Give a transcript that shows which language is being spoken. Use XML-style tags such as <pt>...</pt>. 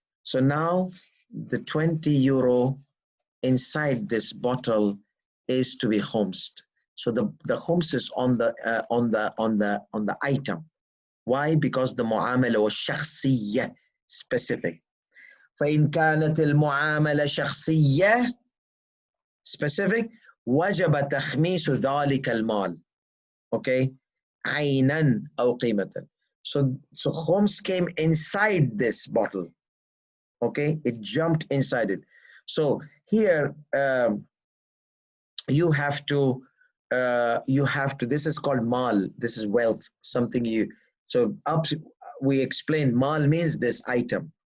<en>So now the 20 euro inside this bottle is to be khumsed. So the khums is on the item. Why? Because the mu'amala was shakhsiyya, specific.</en> <ar>فإن كانت المعاملة شخصية, specific, وجب تخميس ذلك المال. Okay, عينا أو قيمة.</ar> <en>So khums came inside this bottle. Okay, it jumped inside it. So here you have to, this is called mal, this is wealth, something you, so we explained mal means this item.</en>